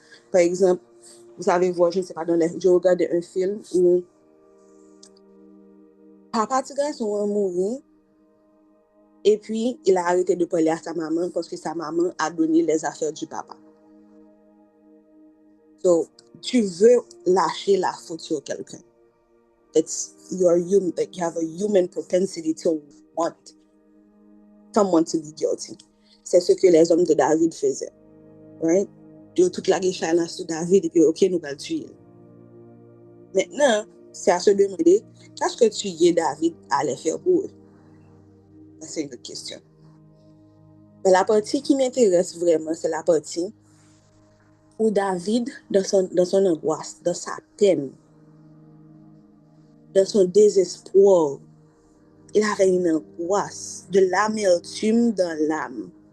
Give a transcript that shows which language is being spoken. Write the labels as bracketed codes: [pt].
[fr] Par exemple, vous savez voir, je ne sais pas, je regardais un film où papa de garçon a mouru et puis il a arrêté de parler à sa maman parce que sa maman a donné les affaires du papa. Donc, tu veux lâcher la faute sur quelqu'un. [en] It's your human, like you have a human propensity to want someone to be guilty. [fr] C'est ce que les hommes de David faisaient. Right? Ils ont toute la guéchala sur David et puis ok, nous allons le tuer. Maintenant, c'est à se demander qu'est-ce que tuer David allait faire pour eux? C'est une autre question. Mais la partie qui m'intéresse vraiment, c'est la partie où David, dans son angoisse, dans sa peine, dans son désespoir, il avait une angoisse, de l'amertume dans l'âme.